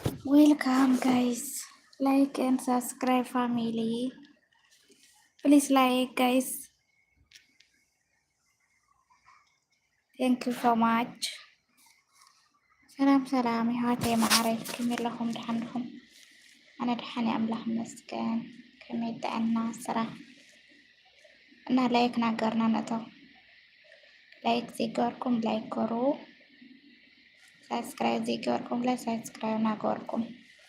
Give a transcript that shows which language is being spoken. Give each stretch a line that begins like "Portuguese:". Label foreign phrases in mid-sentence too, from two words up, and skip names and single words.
English: Welcome guys. Like and subscribe family. Please like guys. Thank you so much.
Tigrinya: ሰላም ይሃተይ ማዕረግ ከመለኹም ድሓንኹም ኣነ ድሓን ኣምላኽ መስገን ከመይ ጥዕና ስራሕ እና ላይክ ናገርና ነተው ላይክ ዘይገበርኩም ላይክ ገሩ ሰብስክራይብ ዘይገበርኩም ላይ ሰብስክራይብ ናገርኩም